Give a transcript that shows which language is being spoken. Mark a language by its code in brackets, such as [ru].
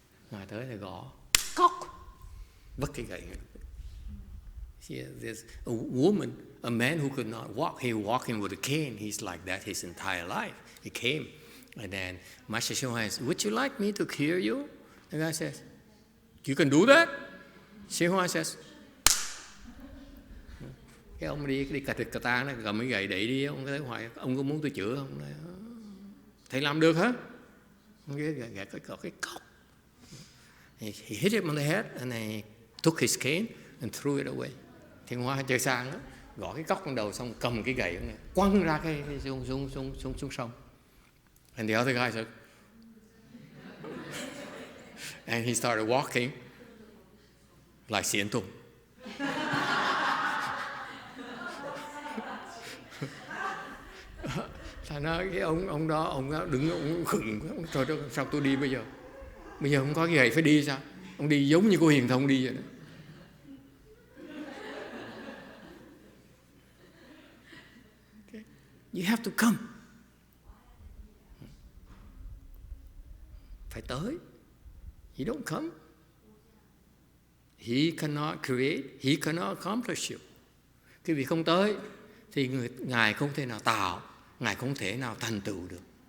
[vi] Ngài tới là gõ, cóc, vứt cái gậy. [en] Yeah, there's a woman, a man who could not walk. He was walking with a cane. He's like that his entire life. He came, and then Master YongHua says, "Would you like me to cure you?" The guy says, "You can do that." [vi] YongHua says, cái ông đi cà thịt cà ta nó cầm cái gậy đẩy đi. Ông thấy hoài, ông có muốn tôi chữa không? Thầy làm được hả? Ông gậy cái cốc. [en] He hit him on the head and he took his cane and threw it away. [vi] Thiên Hoa chơi sang đó, gõ cái cốc trong đầu xong cầm cái gậy này, quăng ra cái xuống sông. [en] And the other guy said, and he started walking like Xiển Tùng. [vi] Thành ra cái ông đó đứng ông khựng, trời ơi sao tôi đi bây giờ? Bây giờ không có cái gậy phải đi sao? Ông đi giống như cô Hiền Thông đi vậy đó. [en] Okay. You have to come. [vi] Phải tới. [en] You don't come. He cannot create, he cannot accomplish you. [vi] Cái vị không tới, thì Ngài không thể nào tạo, Ngài không thể nào thành tựu được.